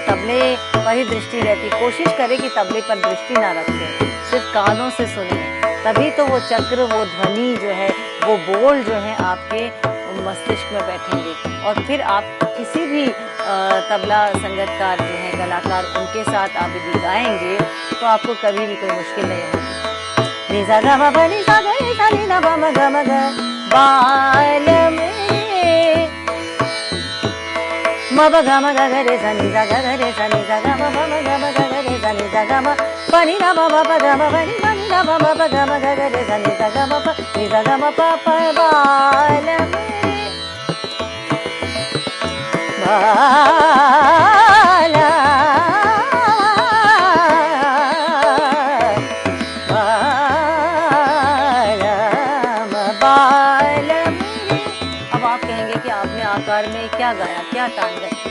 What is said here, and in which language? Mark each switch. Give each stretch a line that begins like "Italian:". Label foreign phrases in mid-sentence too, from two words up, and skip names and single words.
Hindi: तबले पर ही दृष्टि रहती, कोशिश करें कि तबले पर दृष्टि ना रखें, सिर्फ कानों से सुने, तभी तो वो चक्र, वो ध्वनि जो है, वो बोल जो है आपके मस्तिष्क में बैठेंगे। और फिर आप किसी भी तबला संगीतकार जो है, कलाकार, उनके साथ आप यदि गाएंगे तो आपको कभी भी कोई मुश्किल नहीं होगी। निजा ग म प नि सा ग रे सा नि ना प म ग म ग बालम रे म प ग म ग ग रे सा नि सा ग ग रे सा नि सा ग म प म ग म ग ग रे सा नि सा ग म प नि ना प म प ग म प नि सा नि ना प म प ग म ग ग रे सा नि सा ग म प नि सा ग म प प बालम अब आप कहेंगे कि आपने आकार में क्या गाया, क्या तान गाया।